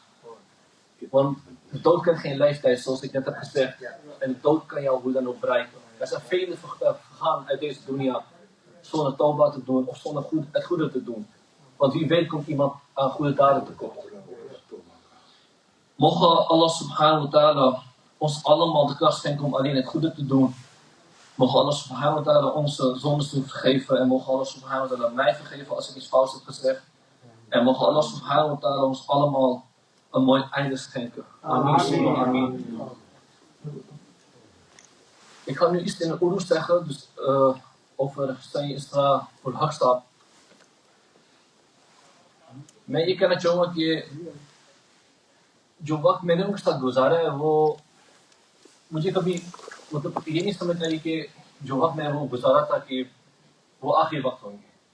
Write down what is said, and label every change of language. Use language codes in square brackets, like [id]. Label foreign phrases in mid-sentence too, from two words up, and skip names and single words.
[nl] Want de dood kent geen leeftijd, zoals ik net heb gezegd. En de dood kan jou hoe dan ook bereiken. Er zijn velen vergaan uit deze dunya zonder tauba te doen of zonder het goede te doen. Want wie weet komt iemand aan goede daden tekort. Mogen Allah [ar] سبحانه وتعالى [nl] ons allemaal de kracht schenken om alleen het goede te doen. Mogen Allah [ar] سبحانه وتعالى [nl] onze zondes vergeven. En mogen Allah [ar] سبحانه وتعالى [nl] mij vergeven als ik iets fout heb gezegd. En mogen Allah [ar] سبحانه وتعالى [nl] ons allemaal een mooi einde schenken. [ar] آمين، ثم آمين. [nl] Ik ga nu iets in de Urdu zeggen, dus over Sayyid Isra ul Haq Sahab. [ur] میں یہ کہنا چاہوں گا کہ جو وقت میں نے ان کے ساتھ گزارا ہے وہ مجھے کبھی مطلب یہ نہیں سمجھ آئی کہ جو وقت میں نے وہ گزارا تھا کہ وہ آخری وقت ہوں گے.